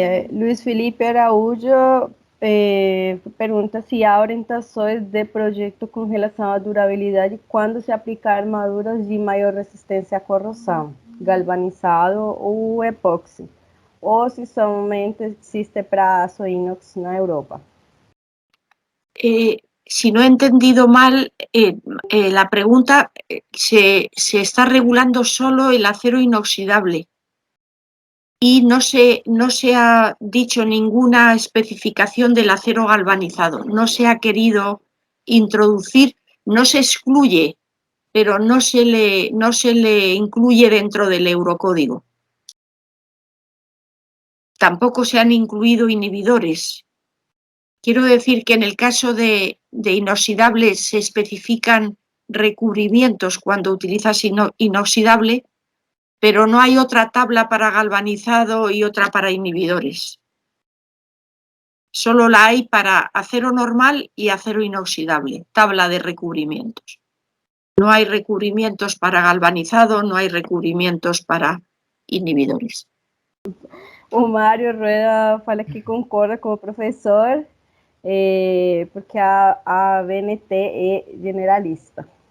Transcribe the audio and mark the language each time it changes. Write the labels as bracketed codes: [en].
[pt] Luiz Felipe Araújo pergunta se há orientações de projeto com relação à durabilidade quando se aplicar armaduras de maior resistência à corrosão, galvanizado ou epóxi, ou se somente existe para aço inox na Europa. [es] Si no he entendido mal, la pregunta se está regulando solo el acero inoxidable y no se ha dicho ninguna especificación del acero galvanizado. No se ha querido introducir, no se excluye, pero no se le incluye dentro del Eurocódigo. Tampoco se han incluido inhibidores. Quiero decir que en el caso de inoxidable se especifican recubrimientos cuando utilizas inoxidable, pero no hay otra tabla para galvanizado y otra para inhibidores. Solo la hay para acero normal y acero inoxidable, tabla de recubrimientos. No hay recubrimientos para galvanizado, no hay recubrimientos para inhibidores. [pt] O Mário Rueda fala que concorda com o professor, porque a VNT é generalista.